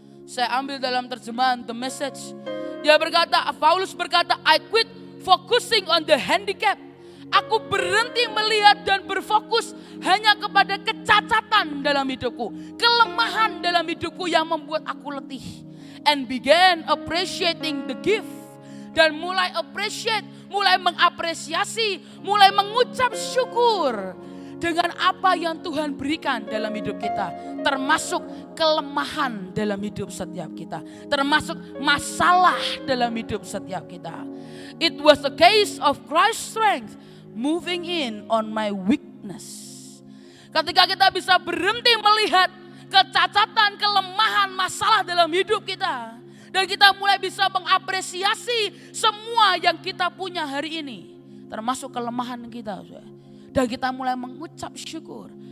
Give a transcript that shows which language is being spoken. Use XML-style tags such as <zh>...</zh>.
<id>Saya ambil dalam terjemahan The Message. Dia berkata, Paulus berkata,</id> <en>I quit focusing on the handicap.</en> <id>Aku berhenti melihat dan berfokus hanya kepada kecacatan dalam hidupku. Kelemahan dalam hidupku yang membuat aku letih.</id> <en>And began appreciating the gift.</en> <id>Dan mulai appreciate, mulai mengapresiasi, mulai mengucap syukur dengan apa yang Tuhan berikan dalam hidup kita. Termasuk kelemahan dalam hidup setiap kita. Termasuk masalah dalam hidup setiap kita.</id> <en>It was a case of Christ's strength moving in on my weakness.</en> <id>Ketika kita bisa berhenti melihat kecacatan, kelemahan, masalah dalam hidup kita. Dan kita mulai bisa mengapresiasi semua yang kita punya hari ini. Termasuk kelemahan kita. Dan kita mulai mengucap syukur.</id>